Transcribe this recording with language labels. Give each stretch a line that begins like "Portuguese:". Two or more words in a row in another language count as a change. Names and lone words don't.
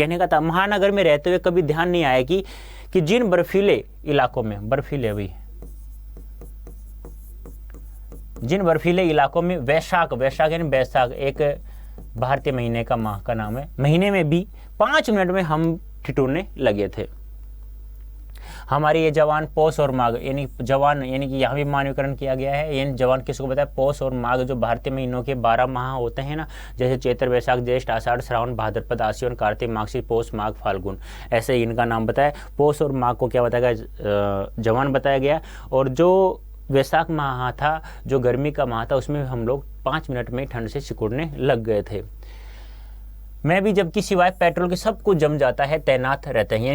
Hindi: कहने का था महानगर में रहते हुए कभी ध्यान नहीं आया कि जिन बर्फीले इलाकों में वैशाख यानी बैसाख एक भारतीय महीने का माह का नाम है, महीने में भी 5 मिनट में हम ठिठुरने लगे थे। हमारे ये जवान पौष और माघ, यानी जवान यानी कि यहाँ भी मानवीकरण किया गया है। यानी जवान किसको बताया? पौष और माघ, जो भारतीय महीनों के 12 माह होते हैं ना, जैसे चैत्र, वैशाख, ज्येष्ठ, आषाढ़, श्रावण, भाद्रपद, आश्विन, कार्तिक, माघ, पौष, माघ, फाल्गुन, ऐसे ही इनका नाम बताया। पौष और माघ को क्या बताया गया? जवान बताया गया। और जो वैशाख माह था, जो गर्मी का माह था, उसमें हम लोग 5 मिनट में ठंड से सिकुड़ने लग गए थे। मैं भी जबकि सिवाय पेट्रोल के सब कुछ जम जाता है, तैनात रहते हैं।